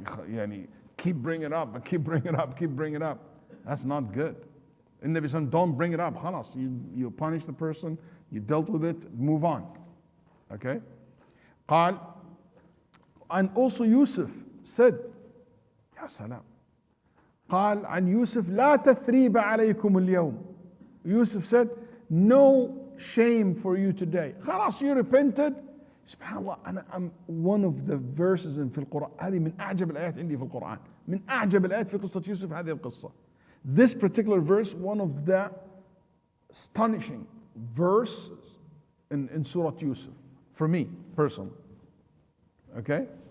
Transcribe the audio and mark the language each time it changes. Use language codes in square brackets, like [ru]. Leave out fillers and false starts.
[en] Yani, keep bringing it up, keep bringing it up, keep bringing it up. That's not good. In Nabi Sallallahu, don't bring it up. Khalas. You punish the person, you dealt with it, move on. Okay? قال, and also Yusuf said, Ya salam. [ar] قال عن يوسف لا تثريب عليكم اليوم. [en] Yusuf said, no shame for you today. خلاص, you repented. SubhanAllah, I'm one of the verses in [ar] في القرآن. هذه من أعجب الآيات عندي في القرآن. من أعجب الآيات في قصة يوسف هذه القصة. [en] This particular verse, one of the astonishing verses in Surah Yusuf, for me personally. Okay?